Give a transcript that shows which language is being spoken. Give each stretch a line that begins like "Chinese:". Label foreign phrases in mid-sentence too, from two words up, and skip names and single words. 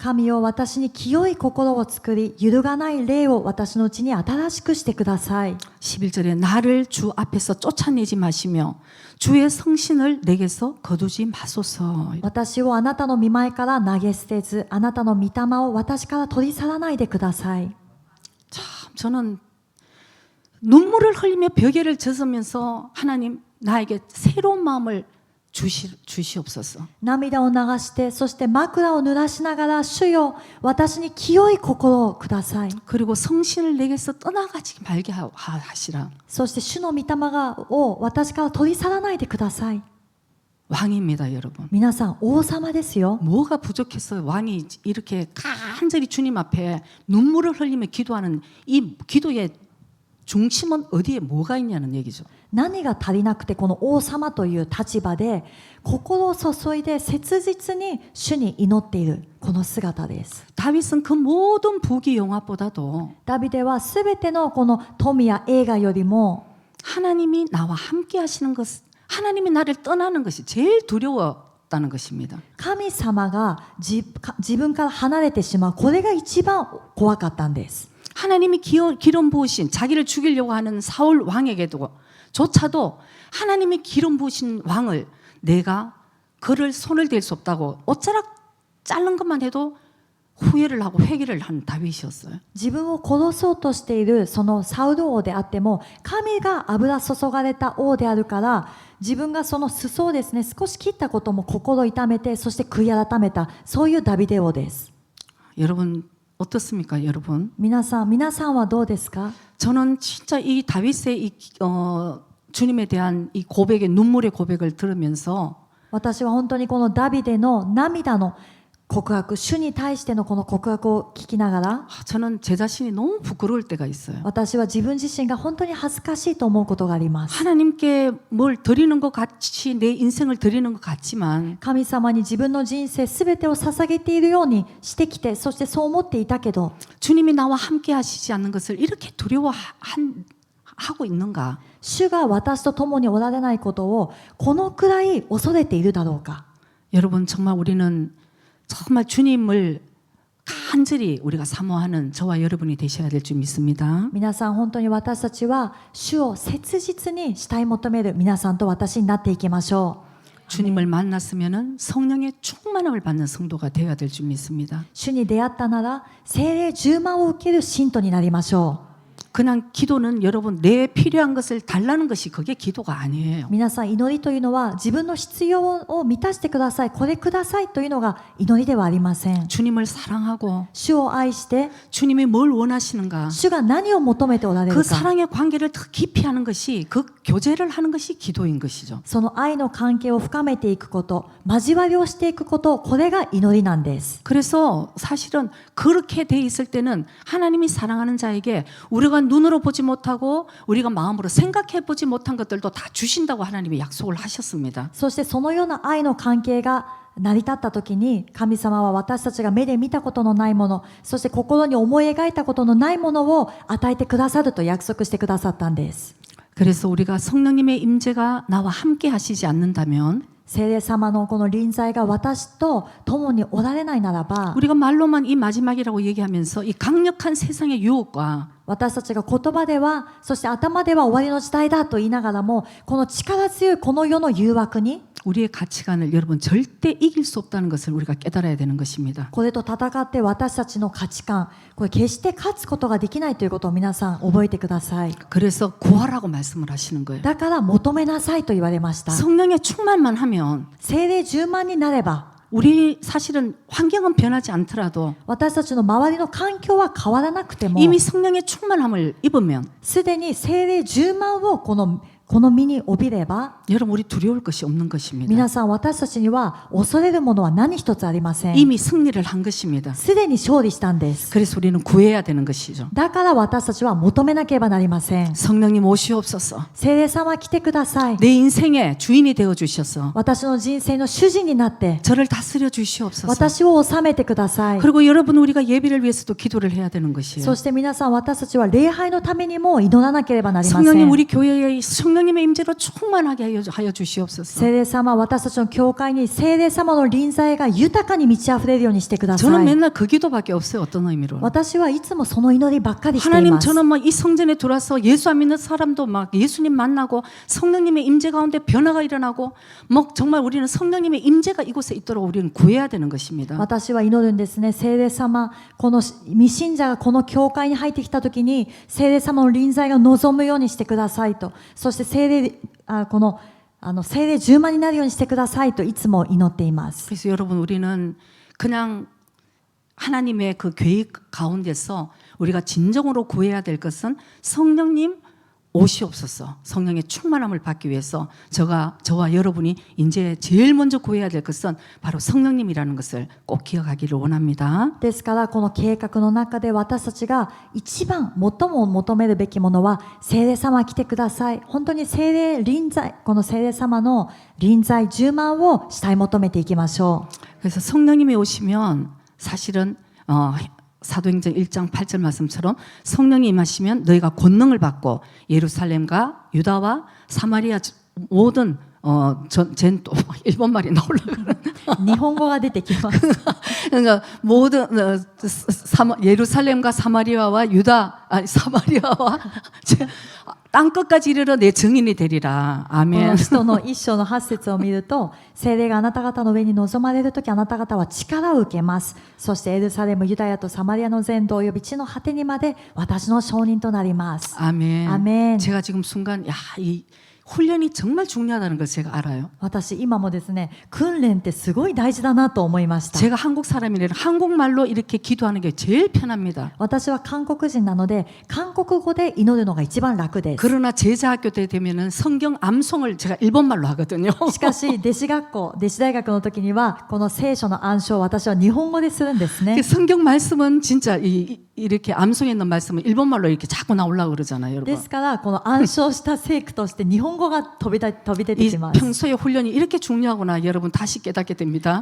Japanese: 神よ私に清い心を作り揺るがない霊を私のうちに新しくしてください。
Korean: 11절에 나를 주 앞에서 쫓아내지 마시며 주의 성신을 내게서 거두지 마소서.
Japanese: 私をあなたの御前から投げ捨てずあなたの御霊を私から取り去らないでください。
Korean: 참 저는 눈물을 흘리며 벽에를 젖으면서 하나님 나에게 새로운 마음을 주시옵소서.
Japanese: 涙を流してそして枕を濡らしながら主よ私に清い心をください。
Korean: 그리고 성신을 내게서 떠나가지 말게 하시라.
Japanese: そして主の御霊を私から取り去らないでください。
Korean: 왕입니다, 여러분.
Japanese: 皆さん王様ですよ。
Korean: 뭐가 부족했어요? 왕이 이렇게 간절히 주님 앞에 눈물을 흘리며 기도하는 이 기도의 중심은 어디에 뭐가 있냐는 얘기죠.
Japanese: 何が足りなくてこの王様という立場で心を注いで切実に主に祈っているこの姿です。
Korean: 다윗은 그 모든 부귀 영화보다도
Japanese: ダビデはすべてのこの富や栄華よりも
Korean: 하나님이 나와 함께 하시는 것, 하나님이 나를 떠나는 것이 제일 두려웠다는 것입니다.
Japanese: 神様が自分から離れてしまうこれが一番怖かったんです。
Korean: 하나님이 기름 부으신 자기를 죽이려고 하는 사울 왕에게도 조차도 하나님이 기름 부으신 왕을 내가 그를 손을 댈 수 없다고 옷자락 자른 것만 해도 후회를 하고 회개를 한 다윗이었어요.
Japanese: 自分を殺そうとしているそのサウル王であっても神が油注がれた王であるから自分がその裾をですね少し切ったことも心痛めてそして悔い改めたそういうダビデ王です。
Korean: 여러분 어떻습니까, 여러분?
Japanese: 皆さんはどうですか？
Korean: 저는 진짜 이 다윗의 주님에 대한 이 고백의 눈물의 고백을 들으면서
Japanese: 私は本当にこのダビデの涙の告白、主に対してのこの告白を聞きながら
Korean: 저는 제 자신이 너무 부끄러울 때가 있어요.
Japanese: 私は自分自身が本当に恥ずかしいと思うことがあります。
Korean: 하나님께 뭘 드리는 것 같이 내 인생을 드리는 것 같지만
Japanese: 神様に自分の人生すべてを捧げているようにしてきてそしてそう思っていたけど
Korean: 주님이 나와 함께 하시지 않는 것을 이렇게 두려워하고 있는가?
Japanese: 主が私と共におられないことをこのくらい恐れているだろうか。
Korean: 여러분 정말 우리는 정말 주님을 간절히 우리가 사모하는 저와 여러분이 되셔야 될 줄 믿습니다.
Japanese: 皆さん本当に私たちは主を切実に慕い求める皆さんと私になっていきましょう。
Korean: 주님을 만났으면은 성령의 충만함을 받는 성도가 되어야 될 줄 믿습니다.
Japanese: 主に出会ったなら聖霊充満を受ける信徒になりましょう。
Korean: 그냥 기도는 여러분 내 필요한 것을 달라는 것이 그게 기도가 아니에요.
Japanese: 皆さん祈りというのは自分の必要を満たしてくださいこれくださいというのが祈りではありません。
Korean: 주님을 사랑하고
Japanese: 主を愛して
Korean: 주님이 뭘 원하시는가
Japanese: 主が何を求めておられ
Korean: 그
Japanese: るか
Korean: 사랑의 관계를 더 깊이 하는 것이 그 교제를 하는 것이 기도인 것이죠.
Japanese: その愛の関係を深めていくこと交わりをしていくことこれが祈りなんです。
Korean: 그래서 사실은 그렇게 돼 있을 때는 하나님이 사랑하는 자에게 우리가 눈으로 보지 못하고 우리가 마음으로 생각해 보지 못한 것들도 다 주신다고 하나님이 약속을 하셨습니다.
Japanese: そしてそのような愛の関係が成り立った時に神様は私たちが目で見たことのないものそして心に思い描いたことのないものを与えてくださると約束してくださったんです。
Korean: 그래서 우리가 성령님의 임재가 나와 함께 하시지 않는다면
Japanese: 聖霊様のこの臨在が私と共におられないならば、
Korean: 우리가 말로만 이 마지막이라고 얘기하면서 이 강력한 세상의 유혹과
Japanese: 私たちが言葉では、そして頭では終わりの時代だと言いながらも、この力強いこの世の誘惑に
Korean: 우리의 가치관을 여러분 절대 이길 수 없다는 것을 우리가 깨달아야 되는 것입니다.
Japanese: これと戦って私たちの価値観、これ決して勝つことができないということを皆さん覚えてください。
Korean: 그래서 구하라고 말씀을 하시는 거예요.
Japanese: だから求めなさいと言われました。
Korean: 성령의 충만만 하면
Japanese: 聖霊充満になれば、
Korean: 우리 사실은 환경은 변하지 않더라도
Japanese: 私たちの周りの環境は変わらなくても、
Korean: 이미 성령의 충만함을 입으면
Japanese: すでに聖霊充満をこの身に帯びれば、
Korean: 여러분 우리 두려울 것이 없는 것입니다.
Japanese: 皆さん私たちには恐れるものは何一つありません。
Korean: 이미 승리를 한 것입니다.
Japanese: すでに勝利したんです。
Korean: 그래서 우리는 구해야 되는 것이죠.
Japanese: だから私たちは求めなければなりません。
Korean: 성령님 오시옵소서.
Japanese: 聖霊様来てください。
Korean: 내 인생의 주인이 되어 주셔서
Japanese: 私の人生の主人になって
Korean: 저를 다스려 주시옵소서.
Japanese: 私を治めてください。
Korean: 그리고 여러분 우리가 예배를 위해서도 기도를 해야 되는 것이에요.
Japanese: そして皆さん私たちは礼拝のためにも祈らなければなりませ
Korean: 성령님
Japanese: ん。
Korean: 우리 교회에 성령님의 임재로 충만하게 하여 주시옵소서.
Japanese: 聖霊様、私たちの教会に聖霊様の臨在が豊かに満ち溢れるようにしてくだ
Korean: 저는
Japanese: さい。
Korean: 맨날 그 기도밖에 없어요. 어떤 의미로?
Japanese: 私はいつもその祈りばっかりしてい
Korean: 하나님
Japanese: ます。
Korean: 저는 막 이 성전에 들어와서 예수 안 믿는 사람도 막 예수님 만나고 성령님의 임재 가운데 변화가 일어나고 뭐 정말 우리는 성령님의 임재가 이곳에 있도록 우리는 구해야 되는 것입니다.
Japanese: 私は祈るんですね。聖霊様、この未信者がこの教会に入ってきたときに聖霊様の臨在が望むようにしてくださいと、そして聖霊聖霊充満になるようにしてくださいといつも祈っています。
Korean: 그래서 여러분 우리는 그냥 하나님의 그 계획 가운데서 우리가 진정으로 구해야 될 것은 성령님 오시옵소서. 성령의 충만함을 받기 위해서 저와 여러분이 이제 제일 먼저 구해야 될 것은 바로 성령님이라는 것을 꼭 기억하기를 원합니다.
Japanese: ですからこの計画の中で私たちが一番最も求めるべきものは聖霊様来てください。本当に聖霊臨在、この聖霊様の臨在充満を主体求めていきましょう。
Korean: 그래서 성령님이 오시면 사실은 사도행전 1장 8절 말씀처럼 성령이 임하시면 너희가 권능을 받고 예루살렘과 유다와 사마리아 모든 쟨 또 일본 말이 나오려고
Japanese: 日本語が出てきます。
Korean: 그러니까 모든 예루살렘과 사마리아와 사마리아와 땅 끝까지 이르러 내 증인이 되리라.
Japanese: この
Korean: 아멘.
Japanese: 使徒の一章の8節を見ると、聖霊があなた方の上に臨まれるときあなた方は力を受けます。そしてエルサレム、ユダヤとサマリアの全土および地の果てにまで私の証人となります。
Korean: 아멘. 아멘. 제가 지금 순간 이 훈련이 정말 중요하다는 걸 제가 알아요.
Japanese: 私今もですね、訓練ってすごい大事だなと思いました。
Korean: 제가 한국 사람이라 한국말로 이렇게 기도하는 게 제일 편합니다.
Japanese: 私は韓国人なので韓国語で祈るのが一番楽です。
Korean: 그러나 제자학교 때 되면은 성경 암송을 제가 일본말로 하거든요.
Japanese: しかし弟子大学の時にはこの聖書の暗唱を私は日本語でするんですね。
Korean: 성경 말씀은 진짜 이렇게 암송에 있는 말씀은 일본말로 이렇게 자꾸 나오려고 그러잖아요,
Japanese: で
Korean: 여러분.
Japanese: すからこの暗唱した聖句として日本語が飛び出て
Korean: 이
Japanese: きます。
Korean: 평소의 훈련이 이렇게 중요하구나 여러분 다시 깨닫게 됩니다.